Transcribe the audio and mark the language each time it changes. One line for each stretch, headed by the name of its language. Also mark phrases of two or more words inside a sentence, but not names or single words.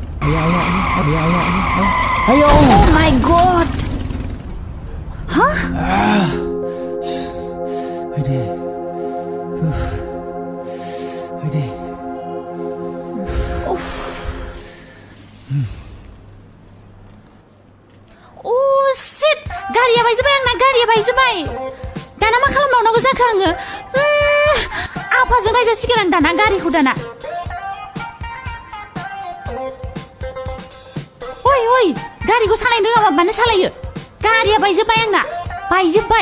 English: Ayo. Oh my god. Hah? Haydi. Haydi. Of. Oh shit.
Bodo: Gaरिया बायजोबबाय आंना गारिया बायजोबबाय. दाना मा खालामबावनांगौ जाखो आङो? आफाजों रायजासिगोन आं दाना गारिखौ दाना. ओइ गारिखौ सालायनो रोङाबा मानो सालायो? गारिया बायजोबबाय आंना. बायजोबबाय.